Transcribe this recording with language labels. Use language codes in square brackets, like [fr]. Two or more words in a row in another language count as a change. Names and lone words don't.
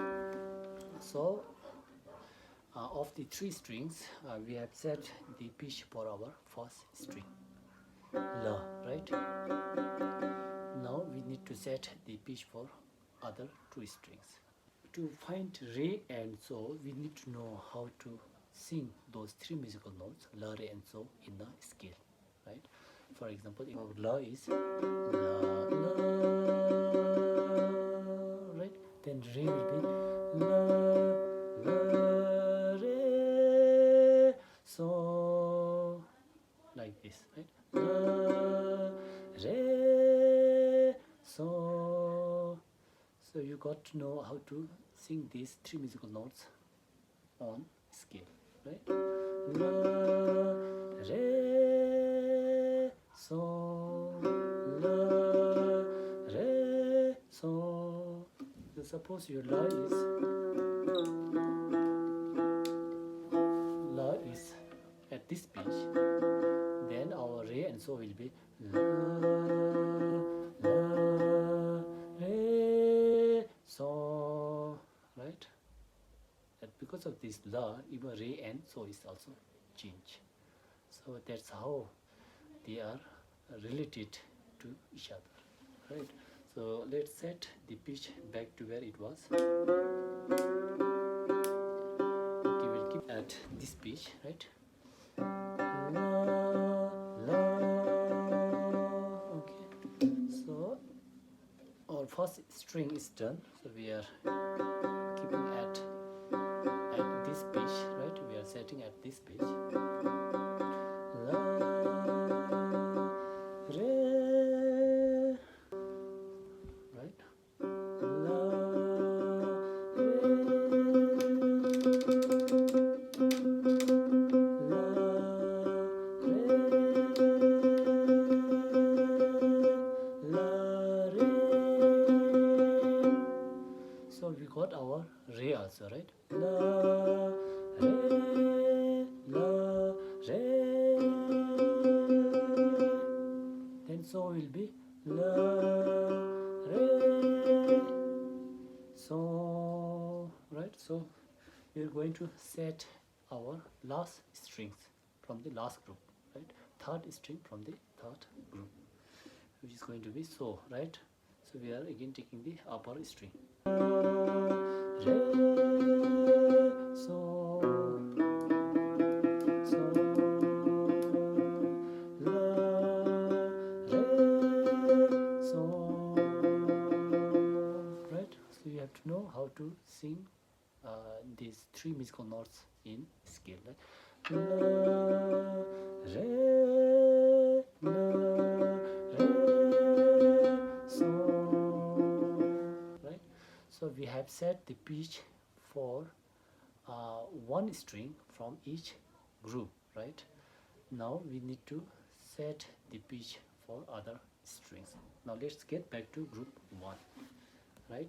[en] So of the 3 strings, we have set the pitch for our first string, la, right? Now we need to set the pitch for other 2 strings. To find re and so, we need to know how to sing those 3 musical notes, la, re, and so, in the scale, right? For example, if our la is la, la, right? Then re will be la, la, re, so, like this, right? La, re, so. So you got to know how to sing these 3 musical notes on scale, right? La, re, so, la, re, so. So suppose your la is at this pitch, then our re and so will be la, la, re, so. because of this la, even re and so is also change. So that's how they are related to each other, right? So let's set the pitch back to where it was. Okay, we'll keep at this pitch, right? La, la. Okay, so our first string is done. So we are keeping at this pitch, right? We are setting at this pitch. La, re, right? La, re, la, re, la, re. So we got our re also, right? La, re, la, re. Then so will be la, re. So, right? So we are going to set our last strings from the last group, right? Third string from the third group, which is going to be so, right? So we are again taking the upper string. Re, so, so, la, re, so, right? So you have to know how to sing these three musical notes in scale, right? La, re, la, re, so, right? So we have set the pitch for one string from each group, right? Now we need to set the pitch for other strings. Now let's get back to group 1, right?